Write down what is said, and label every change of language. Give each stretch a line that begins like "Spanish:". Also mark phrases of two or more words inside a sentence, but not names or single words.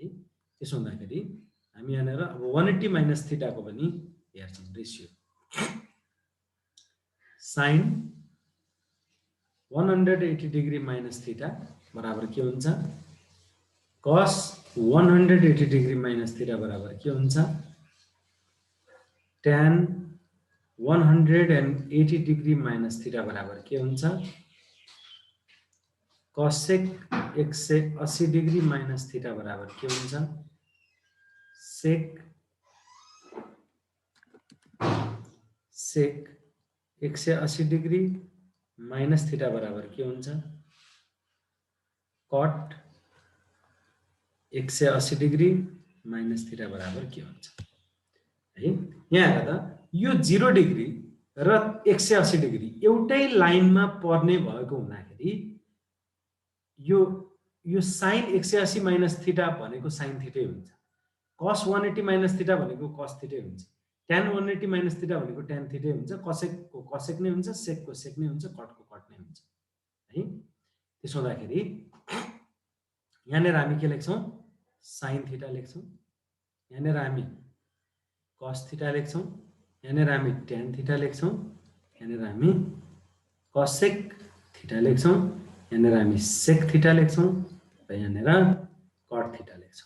Nepali: त्यसो हुँदाखेरि हामी यहाँनेर अब 180
English: minus theta
Nepali: पनि हेर्छौं रेशियो। sin 180
English: degree minus theta
Nepali: बराबर के हुन्छ? cos 180
English: degree minus theta
Nepali: बराबर के हुन्छ tan 180
English: degree minus theta
Nepali: बराबर के हुन्छ cosec 180
English: degree minus theta
Nepali: बराबर के हुन्छ sec 180
English: degree minus theta
Nepali: बराबर के हुन्छ cot 180
English: degree minus theta
Nepali: बराबर के हुन्छ है। यहाँ हेर त यो 0 डिग्री र 180 डिग्री एउटै लाइनमा पर्ने भएको हुँदाखेरि यो sin 180
English: minus theta
Nepali: भनेको
English: sin theta
Nepali: हुन्छ, cos 180
English: minus theta
Nepali: भनेको
English: cos theta
Nepali: हुन्छ, tan 180
English: minus theta
Nepali: भनेको
English: tan theta
Nepali: हुन्छ, cosec को cosec नै हुन्छ, sec को sec नै हुन्छ, cot को cot नै हुन्छ है। त्यसो हुँदाखेरि यहाँनिर हामी के लेख्छौं
English: sin theta
Nepali: लेख्छौं, यहाँनिर हामी
English: cos theta
Nepali: लेख्छौं, यहाँनिर हामी
English: tan theta
Nepali: लेख्छौं, यहाँनिर हामी
English: cosec theta
Nepali: लेख्छौं, यहाँनिर हामी
English: sec theta
Nepali: लेख्छौं र यहाँनिर
English: cot theta
Nepali: लेख्छौं।